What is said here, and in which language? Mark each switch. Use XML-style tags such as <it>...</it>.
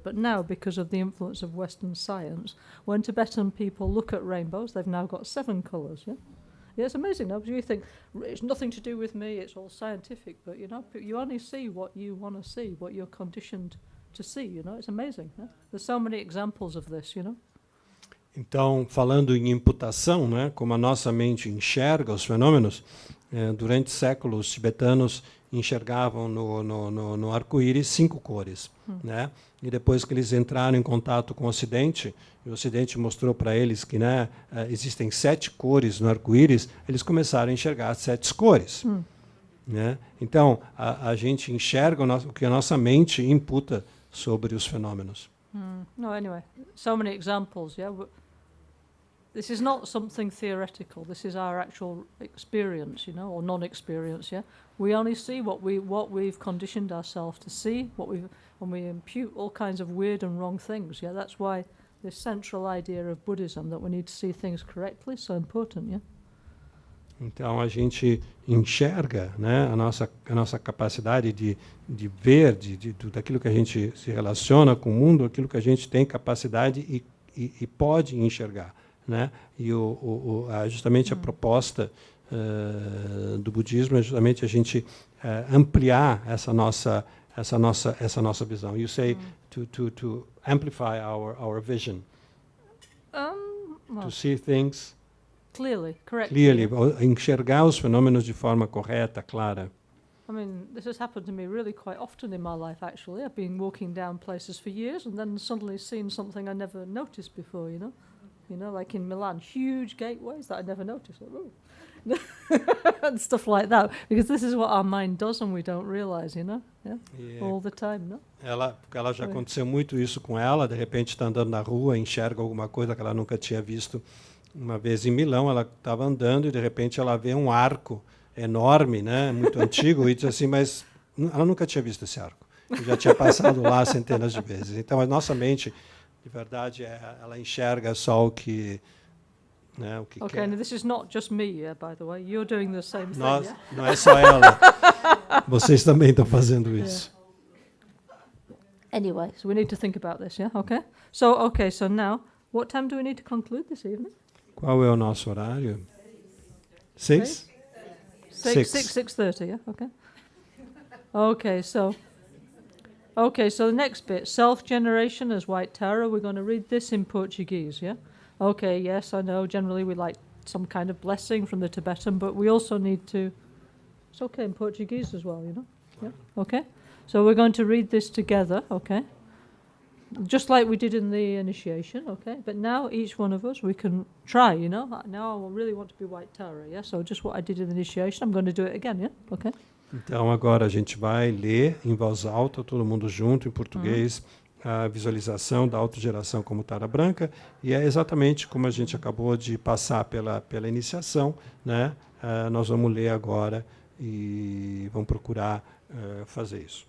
<en>But now, because of the influence of Western science, when Tibetan people look at rainbows, they've now got 7 colors, yeah? Yeah, it's amazing now, because you think, it's nothing to do with me, it's all scientific, but, you know, you only see what you want to see, what you're conditioned to see, you know, it's amazing. Yeah? There's so many examples of this, you know.</en> <pt>Então, falando em imputação, né, como a nossa mente enxerga os fenômenos, durante séculos, os tibetanos enxergavam no arco-íris 5 cores, né? E depois que eles entraram em contato com o Ocidente, e o Ocidente mostrou para eles que, né, existem 7 cores no arco-íris, eles começaram a enxergar as 7 cores. Né? Então, a gente enxerga o que a nossa mente imputa sobre os fenômenos.</pt> <en>No, anyway, so many examples, yeah. This is not something theoretical. This is our actual experience, you know, or non-experience. Yeah, we only see what we've conditioned ourselves to see. When we impute all kinds of weird and wrong things. Yeah, that's why this central idea of Buddhism, that we need to see things correctly, is so important. Yeah.</en> <pt>Então a gente enxerga, né, a nossa capacidade de ver, daquilo que a gente se relaciona com o mundo, aquilo que a gente tem capacidade e pode enxergar, né? E justamente a proposta do budismo é justamente a gente ampliar essa nossa visão.</pt> <en>You say to amplify our vision, Well, to see things clearly, correctly. clearly,</en> <pt>enxergar os fenômenos de forma correta, clara.</pt> <en>I mean, this has happened to me really quite often in my life, actually. I've been walking down places for years and then suddenly seen something I never noticed before, you know? You know, like in Milan, huge gateways that I never noticed. Like, ooh. And stuff like that. Because this is what our mind does and we don't realize, you know? Yeah? All the time, no?</en> <pt>Ela já aconteceu muito isso com ela, de repente está andando na rua, enxerga alguma coisa que ela nunca tinha visto. Uma vez em Milão, ela estava andando e de repente ela vê um arco enorme, né, muito antigo, e diz assim, mas ela nunca tinha visto esse arco. Eu já tinha passado lá centenas de vezes. Então, a nossa mente, de verdade, ela enxerga só o que né, o que</pt> <en>Okay,</en> <pt>quer.</pt> <en>and this is not just me, yeah, by the way. You're doing the same thing,</en> <pt>Nós,</pt> <en>yeah?</en> <pt>não é só ela. Vocês também estão fazendo isso.</pt> <en>Anyway, so we need to think about this, yeah? Okay, so now, what time do we need to conclude this evening?</en> <pt>Qual é o nosso horário? 6?</pt> <en>6:30, yeah? Okay, so the next bit, self-generation as White Tara, we're going to read this in Portuguese, yeah? Okay, yes, I know, generally we like some kind of blessing from the Tibetan, but we also need to, it's okay in Portuguese as well, you know? Yeah, okay? So we're going to read this together, okay? Just like we did in the initiation, okay? But now each one of us, we can try, you know? Now I really want to be White Tara, yeah? So just what I did in the initiation, I'm going to do it again, yeah? Okay?</en> <pt>Então agora a gente vai ler em voz alta, todo mundo junto, em português, a visualização da autogeração como Tara Branca, e é exatamente como a gente acabou de passar pela iniciação, né? Nós vamos ler agora e vamos procurar fazer isso.</pt>